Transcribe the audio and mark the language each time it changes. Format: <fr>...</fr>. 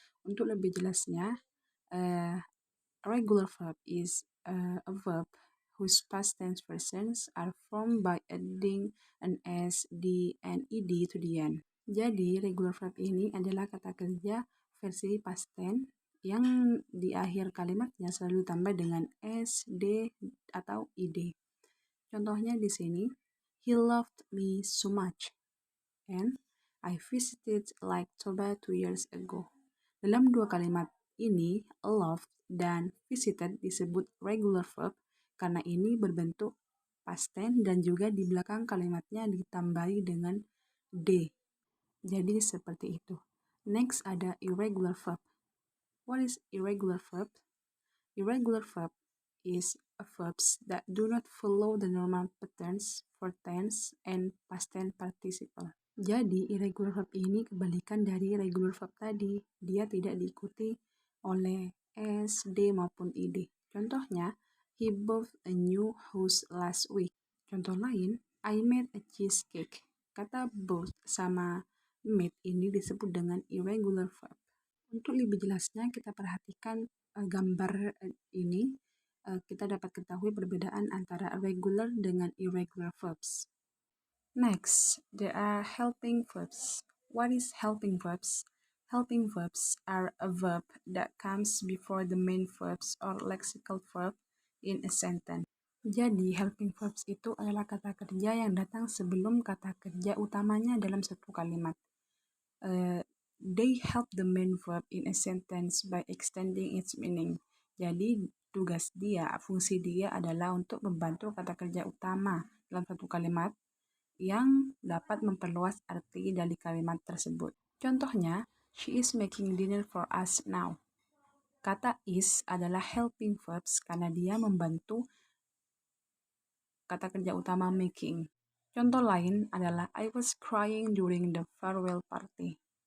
<id>Untuk lebih jelasnya,</id> <en>regular verb is a verb whose past tense versions are formed by adding an s, d, and ed to the end.</en> <id>Jadi, regular verb ini adalah kata kerja versi past tense yang di akhir kalimatnya selalu ditambah dengan s, d, atau ed. Contohnya di sini,</id> <en>he loved me so much, and I visited like Toba 2 years ago.</en> <id>Dalam dua kalimat ini, loved dan visited disebut regular verb karena ini berbentuk past tense dan juga di belakang kalimatnya ditambahi dengan d. Jadi seperti itu.</id> <en>Next</en> <id>ada irregular verb.</id> <en>What is irregular verb? Irregular verb is verbs that do not follow the normal patterns for tense and past tense participle.</en> <id>Jadi irregular verb ini kebalikan dari regular verb tadi. Dia tidak diikuti oleh s, d maupun ed. Contohnya,</id> <en>he bought a new house last week.</en> <id>Contoh lain,</id> <en>I made a cheesecake.</en> <id>Kata bought sama made ini disebut dengan irregular verb. Untuk lebih jelasnya kita perhatikan gambar ini. Kita dapat ketahui perbedaan antara regular dengan irregular verbs.</id> <en>Next, there are helping verbs. What is helping verbs? Helping verbs are a verb that comes before the main verbs or lexical verb in a sentence.</en> <id>Jadi, helping verbs itu adalah kata kerja yang datang sebelum kata kerja utamanya dalam satu kalimat.</id> <en>They help the main verb in a sentence by extending its meaning.</en> <id>Jadi, fungsi dia adalah untuk membantu kata kerja utama dalam satu kalimat yang dapat memperluas arti dari kalimat tersebut. Contohnya,</id> <en>she is making dinner for us now.</en> <id>Kata is adalah helping verbs karena dia membantu kata kerja utama making. Contoh lain adalah</id> <en>I was crying during the farewell party.</en>